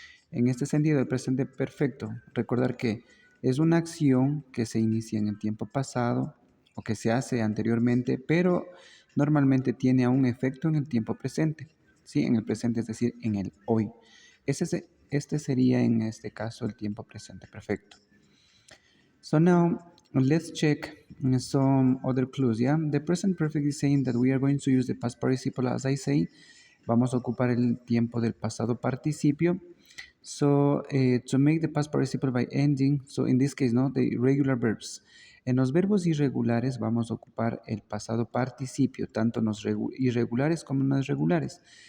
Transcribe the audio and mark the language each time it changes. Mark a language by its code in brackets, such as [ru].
[es] En este sentido, el presente perfecto, recordar que es una acción que se inicia en el tiempo pasado o que se hace anteriormente, pero normalmente tiene aún efecto en el tiempo presente, ¿sí? En el presente, es decir, en el hoy. Este sería en este caso el tiempo presente perfecto. [en] So now let's check some other clues, yeah? The present perfect is saying that we are going to use the past participle as I say. [es] Vamos a ocupar el tiempo del pasado participio. [en] So to make the past participle by ending, so in this case, no, the irregular verbs. [es] En los verbos irregulares vamos a ocupar el pasado participio, tanto en los irregulares como en los regulares.